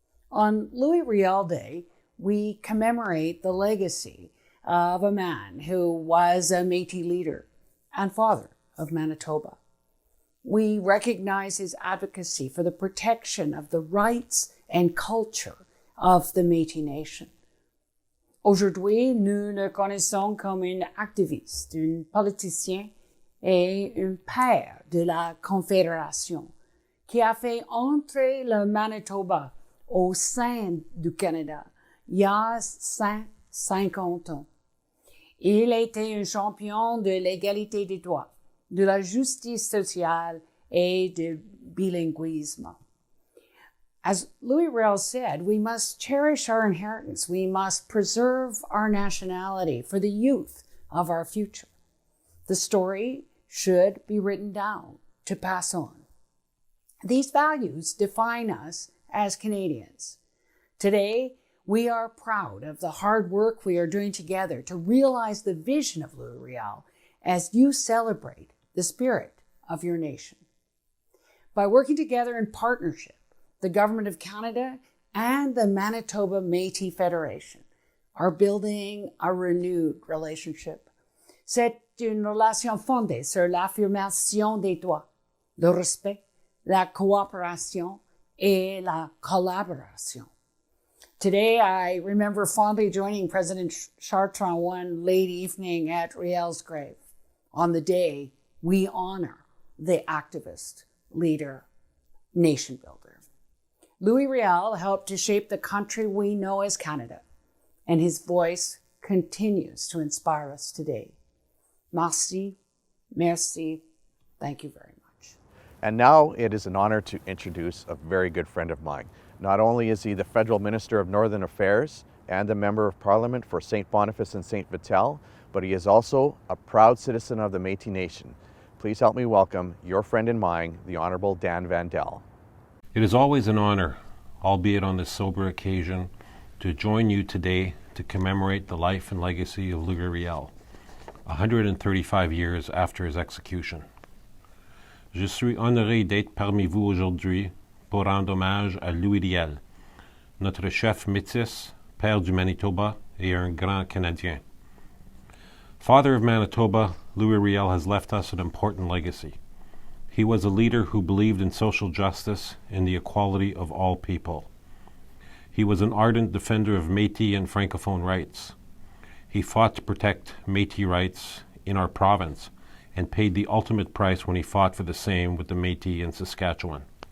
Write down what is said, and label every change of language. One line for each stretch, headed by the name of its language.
English: On Louis Riel Day, we commemorate the legacy of a man who was a Métis leader and father of Manitoba. We recognize his advocacy for the protection of the rights and culture of the Métis Nation.
French: Aujourd'hui, nous le connaissons comme un activiste, un politicien et un père de la Confédération qui a fait entrer le Manitoba au sein du Canada il y a 150 ans. Il était un champion de l'égalité des droits, de la justice sociale et du bilinguisme.
English: As Louis Riel said, we must cherish our inheritance. We must preserve our nationality for the youth of our future. The story should be written down to pass on. These values define us as Canadians. Today, we are proud of the hard work we are doing together to realize the vision of Louis Riel as you celebrate the spirit of your nation. By working together in partnership, the Government of Canada and the Manitoba Métis Federation are building a renewed relationship.
French: C'est une relation fondée sur l'affirmation des droits, le respect, la coopération et la collaboration.
English: Today, I remember fondly joining President Chartrand one late evening at Riel's grave. On the day, we honor the activist, leader, nation builder. Louis Riel helped to shape the country we know as Canada, and his voice continues to inspire us today.
French: Merci, merci,
English: thank you very much. And now it is an honor to introduce a very good friend of mine. Not only is he the Federal Minister of Northern Affairs and a Member of Parliament for St. Boniface and St. Vital, but he is also a proud citizen of the Métis Nation. Please help me welcome your friend and mine, the Honourable Dan Vandel. It is always an honor, albeit on this sober occasion, to join you today to commemorate the life and legacy of Louis Riel, 135 years after his execution.
French: Je suis honoré d'être parmi vous aujourd'hui pour rendre hommage à Louis Riel, notre chef métis, père du Manitoba et un grand Canadien.
English: Father of Manitoba, Louis Riel has left us an important legacy. He was a leader who believed in social justice and the equality of all people. He was an ardent defender of Métis and Francophone rights. He fought to protect Métis rights in our province and paid the ultimate price when he fought for the same with the Métis in Saskatchewan.